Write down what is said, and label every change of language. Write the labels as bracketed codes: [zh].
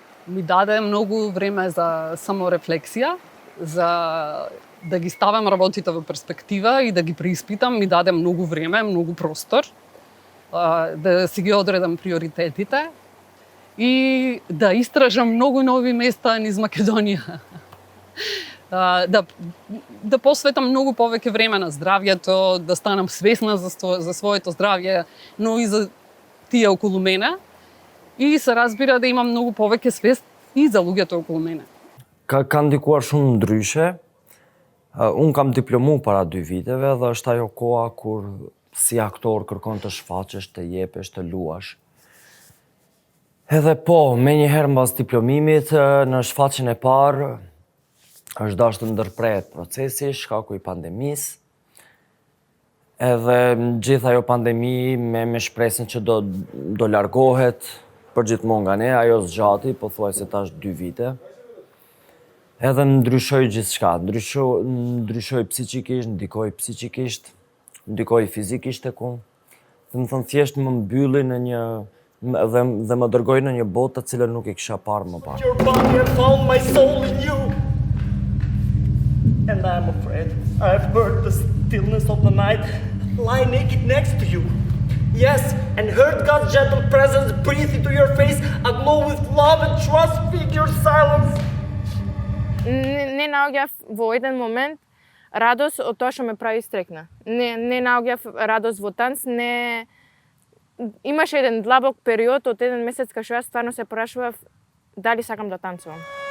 [mk] Ми даде многу време за саморефлексија, за да ги ставам работите во перспектива и да ги преиспитам, ми даде многу време, многу простор, да си ги одредам приоритетите и да истражам многу нови места низ Македонија. Да посветам многу повеќе време на здравјето, да станам свесна за своето здравје, но и за тие околу мене. И се разбира да имам многу повеќе свест и за луѓето околу мене. [sq] Kanë ndikuar shumë ndryshe. Unë kam diplomu para 2 viteve dhe është ajo koha kur si aktor kërkon të shfaqesh, të jepesh, të luash. Edhe po, me njëherë mbas diplomimit, në shfaqjen e parë, është dashur të ndërprehet procesi, shkaku i pandemisë. Edhe gjithë ajo pandemi me shpresën që do largohet përgjithmonë nga ne, ajo zgjati, pothuajse tash 2 vite. Edhe ndryshoi gjithçka, ndryshoi psiqikisht, ndikoi psiqikisht, ndikoi fizikisht tek unë. Dhe më thënë thjesht më mbylli në një dhe më dërgoi në një botë të cilën nuk e kisha parë më parë. [en] Your body and found my soul in you. And I'm afraid I've heard the stillness of the night lie naked next to you. Yes, and heard God's gentle presence breathe into your face, aglow with love and trust, feed your silence. [mk] Не наоѓав во еден момент радост од тоа што ме прави стрекна. Не наоѓав радост во танц, имаше еден длабок период од 1 месец кога што јас стварно се прашував дали сакам да танцувам.